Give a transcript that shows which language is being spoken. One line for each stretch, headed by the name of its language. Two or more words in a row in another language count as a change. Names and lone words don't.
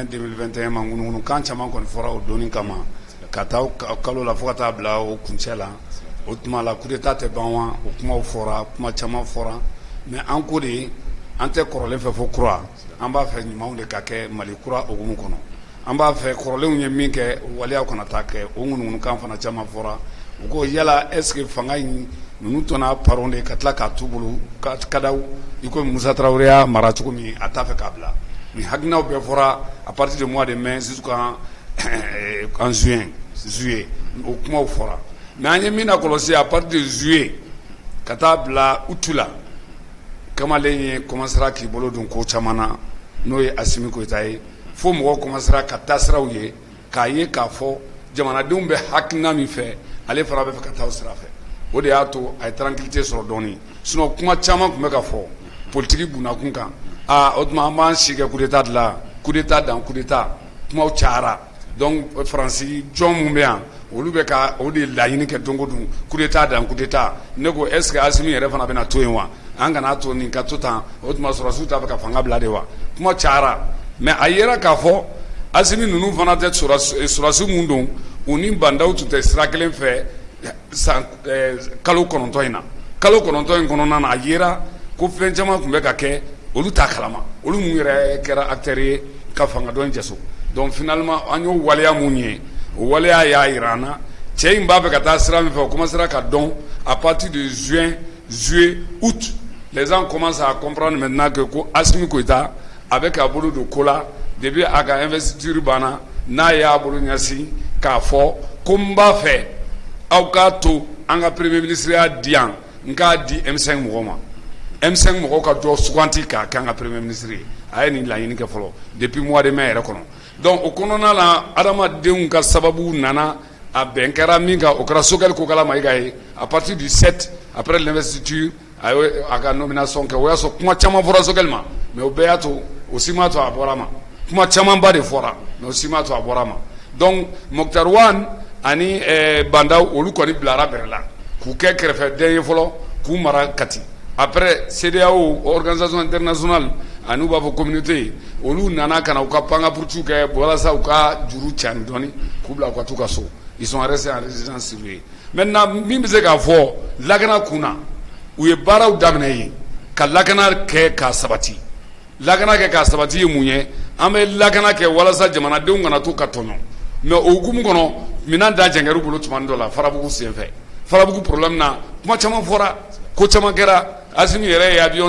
Bambara: 2021 ma ŋunuŋunu kan caman kɔni fɔra o doni kama ka taa kalo la fo ka taa bila o kuncɛ la o tuma la
French: coup d'état
Bambara: tɛ ban wa o kumaw fɔra kuma caman fɔra mais an ko de an tɛ kɔrɔlen fɛ fo kura an b'a fɛ ɲumanw de ka kɛ Mali kura hukumu kɔnɔ an b'a fɛ kɔrɔlenw ye min kɛ waleyaw kana taa kɛ o ŋunuŋunukan fana caman fɔra u ko yala
French: est ce que
Bambara: fanga in ninnu tɔn'a paron de ka tila k'a t'u bolo ka d'aw i ko Musa Tarawele y'a mara cogo min a t'a fɛ k'a bila ni hakilinaw bɛɛ fɔra
French: à partir de mois de mai jusqu'en
Bambara: juillet o kumaw fɔra mais an ye min lakɔlɔsi
French: à partir de juillet
Bambara: ka taa bila août la kamalen ye commencera k'i bolo don ko caman na n'o ye Asimi Goyita ye fo mɔgɔw commencera ka taa siraw ye k'a ye k'a fɔ jamanadenw bɛ hakilina min fɛ ale fana bɛ fɛ ka taa o sira fɛ o de y'a to a ye tranquillité sɔrɔ dɔɔni sinon kuma caman tun bɛ ka fɔ politique bunakun kan o tuma an b'an si kɛ
French: coup d'état de la coup d'état
Bambara: dan
French: coup d'état
Bambara: kumaw cayara donc Faransi jɔn mun bɛ yan olu bɛ ka o de laɲini kɛ don o don
French: coup d'état
Bambara: dan
French: coup d'état
Bambara: ne ko
French: est ce que
Bambara: Asimi yɛrɛ fana bɛna to yen wa an kana to nin ka to tan o tuma sɔrɔsiw t'a fɛ ka fanga bila de wa kuma cayara mais a yera k'a fɔ Asimi ninnu fana tɛ sɔrɔsi mun don u ni bandaw tun tɛ sira kelen fɛ kalo 9 in na kalo 9 in kɔnɔna na a yera ko fɛn caman tun bɛ ka kɛ olu t'a kalama olu mun yɛrɛ kɛra acteur ye ka fanga dɔn jaso donc finalement an y'o waleya mun ye o waleya y'a yira an na cɛ in b'a fɛ ka taa sira min fɛ o commencera ka dɔn
French: à partir de juin juillet août les gens commencent à comprendre maintenant que
Bambara: ko Asimi Goyita a bɛ k'a bolo don ko la depuis a ka investiture banna n'a y'a bolo ɲɛsin k'a fɔ ko n b'a fɛ aw k'a to an ka
French: premier ministre
Bambara: y'a di yan n k'a di M5 mɔgɔw ma M5 mɔgɔw ka dɔ suganti k'a kɛ an ka
French: premier ministre
Bambara: ye a ye nin laɲini kɛ fɔlɔ
French: depuis mois de mai
Bambara: yɛrɛ kɔnɔ donc o kɔnɔna la adamadenw ka sababu nana a bɛn kɛra min kan o kɛra Sogɛli Kokala Mayiga ye
French: à partir du 7 après l'investiture
Bambara: a ka nomination kɛ o y'a sɔrɔ kuma caman fɔra Sogɛli ma mais o bɛɛ y'a to o si ma to a bɔra ma kuma camanba de fɔra mais o si ma to a bɔra ma donc Mokhtar Wan ani bandaw olu kɔni bilara bɛrɛ la k'u kɛ kɛrɛfɛden ye fɔlɔ k'u mara Kati
French: après CEDEAO organisation internationale
Bambara: ani u b'a fɔ communauté olu nana ka na u ka pangapuruciw kɛ walasa u ka juru cani dɔɔni k'u bila u ka t'u ka so
French: ils sont restés en résidence surveillée maintenant
Bambara: min bɛ se k'a fɔ lakana kunna u ye baaraw daminɛ yen ka lakana kɛ k'a sabati lakana kɛ k'a sabati ye mun ye an bɛ lakana kɛ walasa jamanadenw kana to ka tɔɲɔ mais o hukumu kɔnɔ minɛn da jɛngɛr'u bolo tuma dɔ la farabugu senfɛ farabugu problème na kuma caman fɔra ko caman kɛra Asimi yɛrɛ ye avion